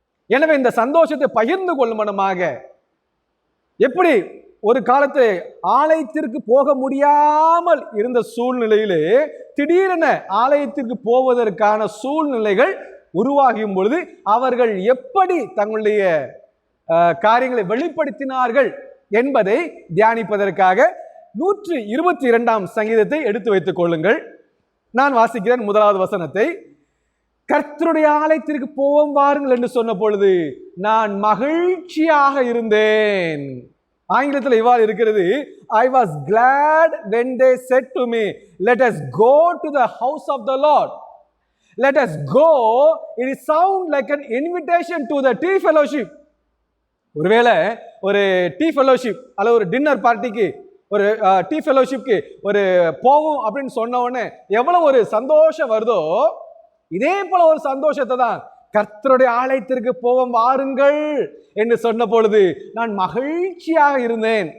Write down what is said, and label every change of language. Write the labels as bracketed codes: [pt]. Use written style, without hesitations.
[ta] எனவே இந்த சந்தோஷத்தை பகிர்ந்து கொள்ளும் மனமாக, எப்படி ஒரு காலத்தை ஆலயத்திற்கு போக முடியாமல் இருந்த சூழ்நிலையிலே திடீரென ஆலயத்திற்கு போவதற்கான சூழ்நிலைகள் உருவாகும் பொழுது அவர்கள் எப்படி தங்களுடைய காரியங்களை வெளிப்படுத்தினார்கள் என்பதை தியானிப்பதற்காக 122ஆம் சங்கீதத்தை எடுத்து வைத்துக் கொள்ளுங்கள். நான் வாசிக்கிறேன் முதலாவது வசனத்தை. கர்த்தருடைய ஆலயத்திற்கு போவோம் வாருங்கள் என்று சொன்ன பொழுது நான் மகிழ்ச்சியாக இருந்தேன். ஆங்கிலத்தில் இவ்வாறு இருக்கிறது, [en] I was glad when they said to me, let us go to the house of the Lord. Let us go. It sound like an invitation to the tea fellowship. [ta] ஒருவேளை ஒரு டீ ஃபெலோஷிப் அல்லது ஒரு dinner பார்ட்டிக்கு, ஒரு tea ஃபெலோஷிப்க்கு ஒரு போவோம் அப்படின்னு சொன்ன உடனே எவ்வளவு ஒரு சந்தோஷம் வருதோ, இதே போல ஒரு சந்தோஷத்தை தான் கர்த்தருடைய ஆலயத்திற்கு போவோம் வாருங்கள் என்று சொன்ன பொழுது நான் மகிழ்ச்சியாக இருந்தேன்.